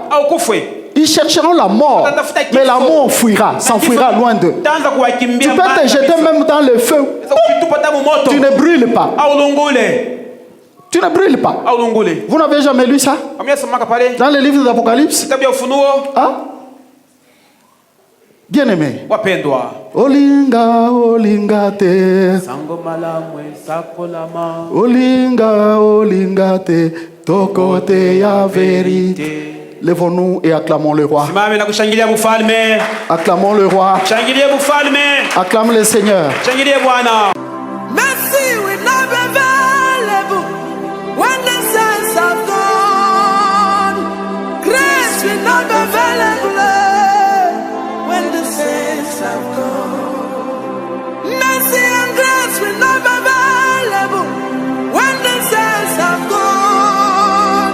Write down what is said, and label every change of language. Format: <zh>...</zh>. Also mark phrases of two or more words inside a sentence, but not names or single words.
<fr>Ils chercheront la mort, mais la mort fuira, s'enfuira loin d'eux. Tu peux te jeter même dans le feu. Tu ne brûles pas. Tu ne brûles pas. Vous n'avez jamais lu ça? Dans les livres d'Apocalypse? Hein? Bien-aimé.</fr> <sw>Wapendwa.</sw> <ln>Olinga olinga te. Sango malamwe sakolama. Olinga olinga te. Tokote ya vérité.</ln> <fr>Lèvons-nous et acclamons le roi.</fr> <sw>Simame na kushangilia mfalme.</sw> <fr>Acclamons le roi.</fr> <sw>Shangilie mfalme.</sw> <fr>Acclame le Seigneur.</fr> <sw>Shangilie Bwana.</sw> <en>Mercy will not be available when the saints have gone. Grace will not be available when the saints have gone. Mercy and grace will not be available when the saints have gone.</en>